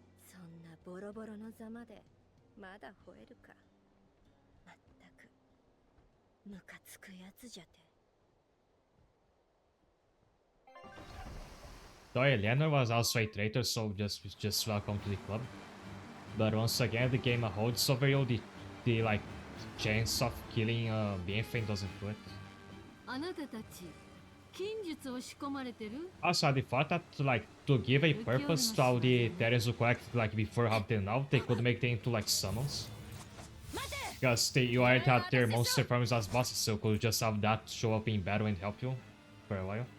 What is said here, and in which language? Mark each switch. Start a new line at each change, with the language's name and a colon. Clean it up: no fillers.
Japanese: そんなボロボロのざまでまだ吠えるか。まったくムカつくやつじゃて。
English: Though Eleanor was also a traitor, so just welcome to the club. But once again, the game holds over you. The like chance of killing Bienfait doesn't do it.
Japanese: あなたたち禁術を仕込まれてる。
English: Also, I thought that like to give a purpose to all the Teres who collected like before have them now, they could make them into like summons. Because you already had their monster forms as bosses, so could just have that show up in battle and help you for a while.